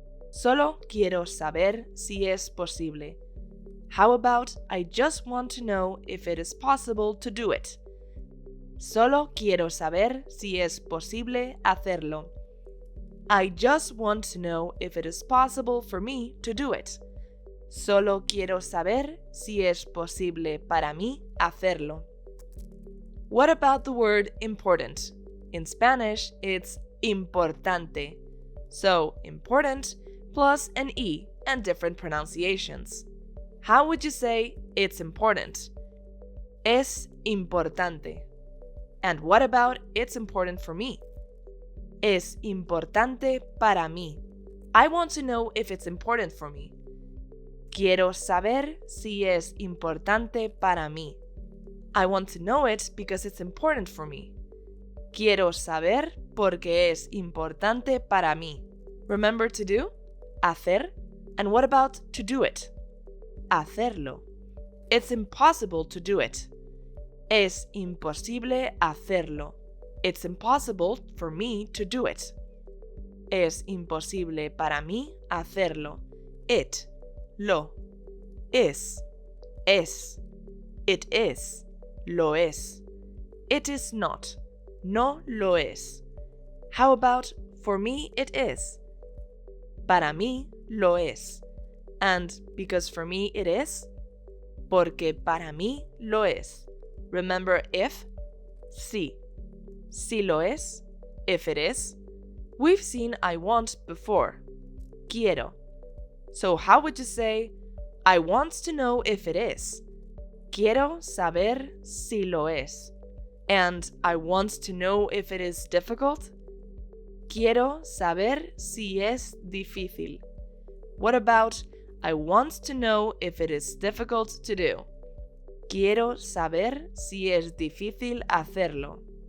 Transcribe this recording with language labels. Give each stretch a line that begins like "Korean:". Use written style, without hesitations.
Spanish: Solo quiero saber si es posible.
English: How about I just want to know if it is possible to do it?
Spanish: Solo quiero saber si es posible hacerlo.
English: I just want to know if it is possible for me to do it.
Spanish: Solo quiero saber si es posible para mí hacerlo.
English: What about the word important? In Spanish, it's importante. So, important plus an E and different pronunciations. How would you say it's important?
Spanish: Es importante.
English: And what about it's important for me?
Spanish: Es importante para mí.
English: I want to know if it's important for me.
Spanish: Quiero saber si es importante para mí.
English: I want to know it because it's important for me.
Spanish: Quiero saber porque es importante para mí.
English: Remember to do? Hacer. And what about to do it? Hacerlo. It's impossible to do it.
Spanish: Es imposible hacerlo.
English: It's impossible for me to do it.
Spanish: Es imposible para mí hacerlo.
English: It. Lo. Es. Es. It is.
Spanish: Lo es.
English: It is not.
Spanish: No lo es.
English: How about for me it is?
Spanish: Para mí lo es.
English: And because for me it is?
Spanish: Porque para mí lo es.
English: Remember if?
Spanish: Sí. Sí lo es.
English: If it is. We've seen I want before. Quiero. So how would you say, I want to know if it is?
Spanish: Quiero saber si lo es.
English: And I want to know if it is difficult?
Spanish: Quiero saber si es difícil.
English: What about I want to know if it is difficult to do?
Spanish: Quiero saber si es difícil hacerlo.